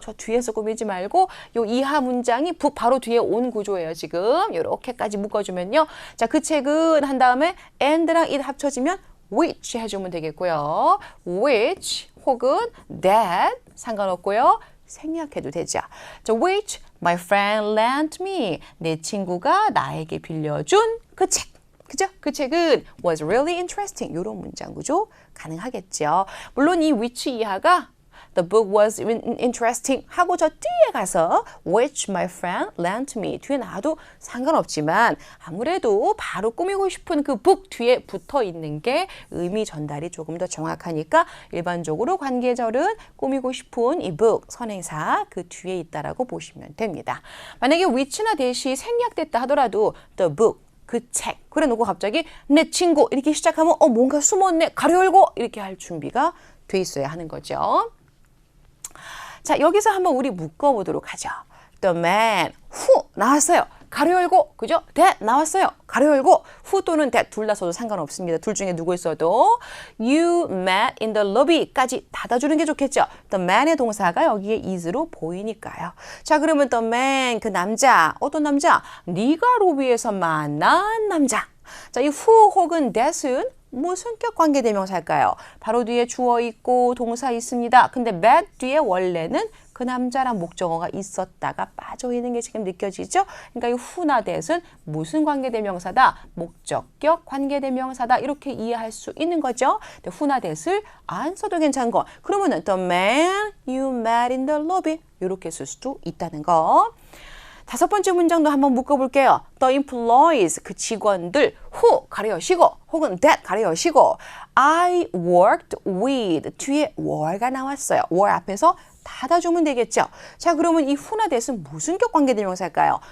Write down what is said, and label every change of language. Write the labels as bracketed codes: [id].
[ko] 저 뒤에서 꾸미지 말고 요 이하 문장이 북 바로 뒤에 온 구조예요. 지금 이렇게까지 묶어주면요. 자, 그 책은 한 다음에 and랑 it 합쳐지면 which 해주면 되겠고요. which 혹은 that 상관없고요. 생략해도 되죠. [en] 자, which my friend lent me. [ko] 내 친구가 나에게 빌려준 그 책. 그죠? 그 책은 [en] was really interesting. [ko] 이런 문장 구조 가능하겠죠. 물론 이 which 이하가 [en] The book was interesting [ko] 하고 저 뒤에 가서 [en] which my friend lent me [ko] 뒤에 나와도 상관없지만 아무래도 바로 꾸미고 싶은 그 book 뒤에 붙어 있는 게 의미 전달이 조금 더 정확하니까 일반적으로 관계절은 꾸미고 싶은 이 book 선행사 그 뒤에 있다라고 보시면 됩니다. 만약에 which나 that이 생략됐다 하더라도 the book 그 책 그래 놓고 갑자기 내 친구 이렇게 시작하면 뭔가 숨었네 가로 열고 이렇게 할 준비가 돼 있어야 하는 거죠. 자, 여기서 한번 우리 묶어보도록 하죠. [en] The man, who [ko] 나왔어요. 가로 열고, 그죠? that 나왔어요. 가로 열고, who 또는 that 둘 다 써도 상관없습니다. 둘 중에 누굴 써도 [en] you met in the lobby [ko] 까지 닫아주는 게 좋겠죠. The man의 동사가 여기에 is로 보이니까요. 자, 그러면 the man, 그 남자, 어떤 남자? 네가 로비에서 만난 남자. 자, 이 who 혹은 that은 무슨 격 관계 대명사일까요? 바로 뒤에 주어 있고 동사 있습니다. 근데 met 뒤에 원래는 그 남자란 목적어가 있었다가 빠져 있는 게 지금 느껴지죠? 그러니까 이 who나 that은 무슨 관계 대명사다? 목적격 관계 대명사다. 이렇게 이해할 수 있는 거죠. 근데 who나 that을 안 써도 괜찮은 거. 그러면은 [en] the man you met in the lobby [ko] 이렇게 쓸 수도 있다는 거. 다섯 번째 문장도 한번 묶어볼게요. The employees, 그 직원들, who 가려 여시고 혹은 that 가려 여시고 [en] I worked with [ko] 뒤에 were가 나왔어요. were 앞에서 닫아주면 되겠죠. 자, 그러면 이 who나 that은 무슨 격 관계대명사일까요?